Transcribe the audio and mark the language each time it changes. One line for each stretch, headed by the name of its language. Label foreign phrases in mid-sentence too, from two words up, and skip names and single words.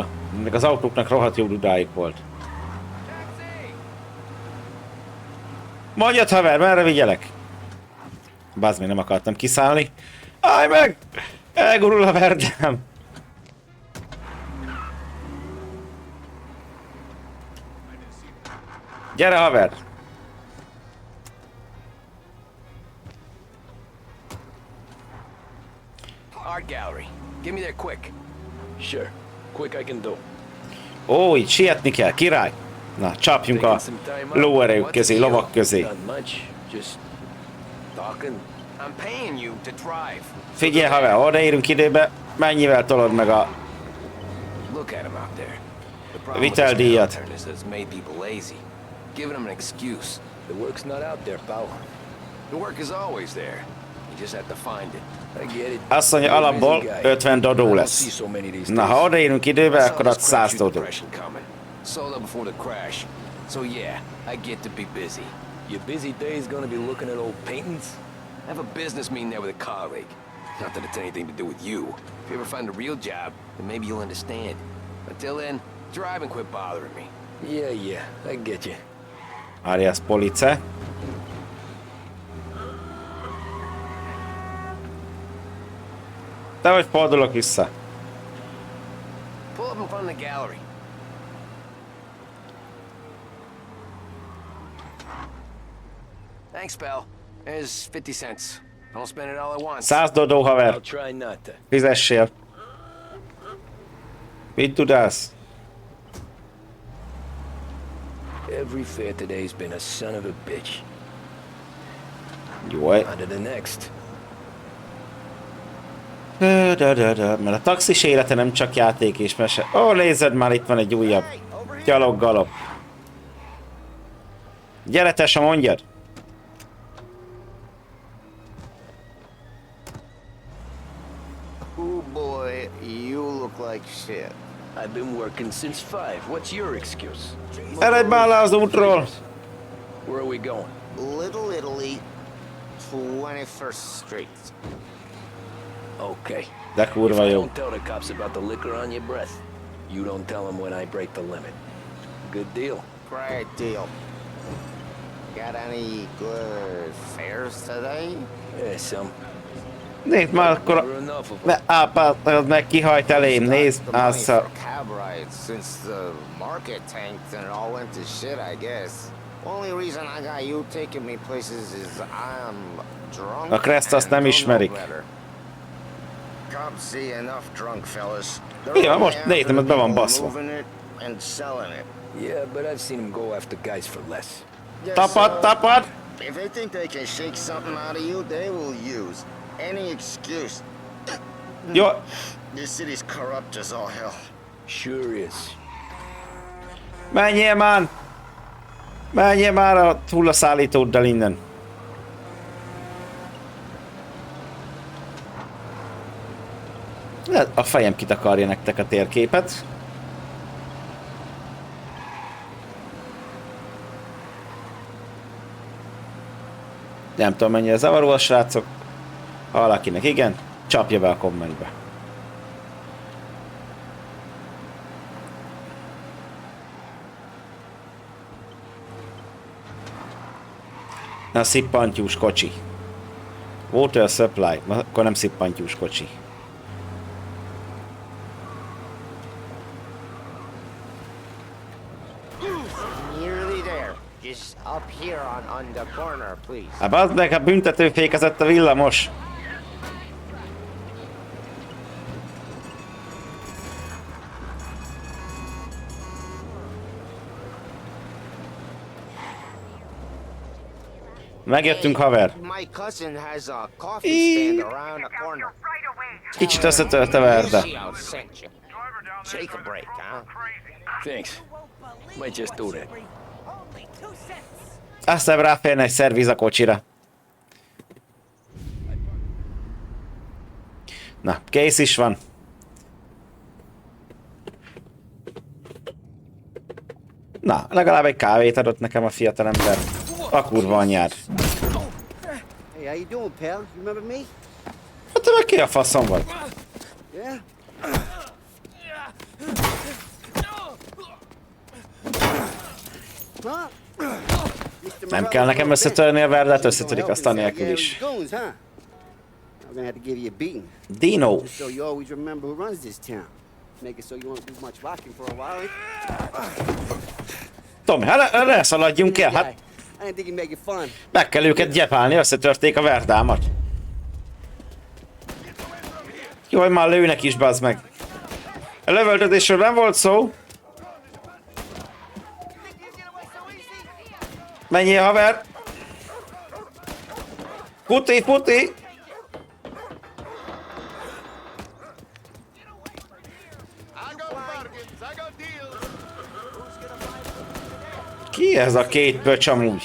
Hungarian: Még az autóknak rohadt jó dudáik volt. Mondjad, haver, merre vigyelek? Bázd, még nem akartam kiszállni. Állj meg! Elgurul a verdem! Gyere, haver!
English: Art gallery. Get me there quick. Sure. Quick I can do.
Hungarian: Ó, itt sietni kell, király! Na, csapjunk a lóerejük közé, lovak közé.
English: Not much. Just talking. I'm paying you to drive.
Hungarian: Figyelj, haver, odaérünk időbe, mennyivel tolod meg a
English: Look at him out there. The problem with
Hungarian: viteldíjat?
English: this downturn is that it's made people lazy. Giving them an excuse. The work's not out there, pal. The work is always there. You just have to find it. I get it.
Hungarian: Azt mondja,
English: You're a
Hungarian: alapból
English: busy guy.
Hungarian: 50
English: I
Hungarian: dodó
English: don't
Hungarian: lesz.
English: see so many these
Hungarian: Na,
English: days.
Hungarian: ha odaérünk időbe,
English: I saw
Hungarian: akkor
English: this
Hungarian: ad 100
English: crapshoot
Hungarian: dodó.
English: depression coming. Sold up before the crash. So yeah, I get to be busy. Your busy day's gonna be looking at old paintings? I have a business meeting there with a colleague. Not that it's anything to do with you. If you ever find a real job, then maybe you'll understand. Until then, drive and quit bothering me. Yeah, I get you. Arias Police.
Hungarian: De vagy fordulok vissza.
English: Pull up in front of the gallery. Thanks, pal. There's 50 cents. Don't spend it all at once.
Hungarian: 100 dodó, haver.
English: I'll try not to.
Hungarian: Fizessél. Mit tudálsz?
English: Every fair today's been a son of a bitch.
Hungarian: Jó,
English: On to the next.
Hungarian: Mert a taxis élete nem csak játék és mese. Ó, nézed már, itt van egy újabb gyaloggalop. Gyere, tese, mondjad!
English: Oh boy, you look like shit. I've been working since 5. What's your excuse?
Hungarian: Eredj már le az útról!
English: Where are we going? Little Italy, 21st Street. Okay.
Hungarian: De
English: If
Hungarian: kurva
English: I
Hungarian: jó.
English: don't tell the cops about the liquor on your breath, you don't tell them when I break the limit. Good deal. Great deal. Got any good fares today? Yeah, some.
Hungarian: Nézd már akkor
English: Never enough of
Hungarian: ne,
English: them.
Hungarian: meg kihajt elém, nézd,
English: The money
Hungarian: az
English: for cab rides since the market tanked and it all went to shit, I guess. Only reason I got you taking me places is I'm drunk.
Hungarian: A Crest azt nem
English: and don't
Hungarian: ismerik.
English: know better. Cops see enough drunk fellas.
Hungarian: Igen, most nézd, mert be van baszva.
English: Moving it and selling it. Yeah, but I've seen them go after guys for less. Yes,
Hungarian: Tapad, tapad!
English: if they think they can shake something out of you, they will use any excuse.
Hungarian: Jó,
English: This city's corrupt as all hell. Sure is.
Hungarian: menjél már! Menjél már a hullaszállítóddal innen. A fejem kitakarja nektek a térképet. Nem tudom, mennyire zavaró a srácok. Ha valakinek igen, csapja be a kommentbe. A szippantyús kocsi.
English: Water supply.
Hungarian: Akkor nem szippantyús kocsi.
English: Nearly there. Just up here on the corner, please.
Hungarian: Hát bazd meg, a büntetőfékezett a villamos. Megjöttünk, haver.
English: My cousin has a coffee stand around the corner.
Hungarian: Kicsit összetölte Verde.
English: Take a break, huh? Thanks. Might just do that.
Hungarian: Aztán ráférne egy szerviz a kocsira. Na, kész is van. Na, legalább egy kávét adott nekem a fiatalember. A kurva anyád.
English: Hey, how you doing, pal? You remember me?
Hungarian: Hát te meg ki a faszom vagy?
English: Yeah? Huh?
Hungarian: Nem kell nekem összetörni a Verdet, összetörik azt anélkül is.
English: I'm gonna have to give you a beating. Dino. Just so you always remember who runs this town. Make it so you won't do much rocking for a while.
Hungarian: Tom, ne szaladjunk el, hát
English: I didn't think you'd make it fun.
Hungarian: meg kell őket gyepálni, összetörték a Verdámat. Jó, hogy már lőnek is, bazd meg. A lövöldözésről nem volt szó. Menjél, haver! Puti, puti! Ki ez a két pöcs amúgy?